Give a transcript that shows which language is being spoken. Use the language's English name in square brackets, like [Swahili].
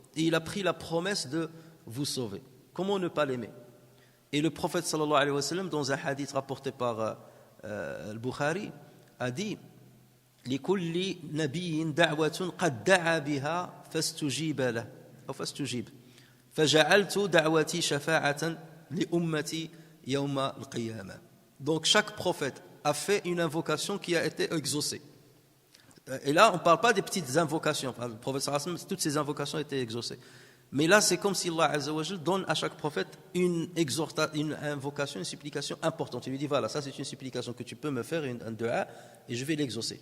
[French] Et il a pris la promesse de vous sauver. Comment ne pas l'aimer? Et le prophète sallallahu alayhi wa sallam, dans un hadith rapporté par al-Bukhari, a dit [Arabic] لكل نبي دعوة قد دعا بها فاستجيب له أو فاستجيب فجعلت دعوتي شفاعة لأمتي يوم القيامة. [French] Donc chaque prophète a fait une invocation qui a été exaucée. Et là, on ne parle pas des petites invocations. Le prophète sallallahu alayhi wa sallam, toutes ces invocations étaient exaucées. Mais là, c'est comme si Allah azza wa jalla donne à chaque prophète une invocation, une supplication importante. Il lui dit, voilà, ça c'est une supplication que tu peux me faire, un dua, et je vais l'exaucer.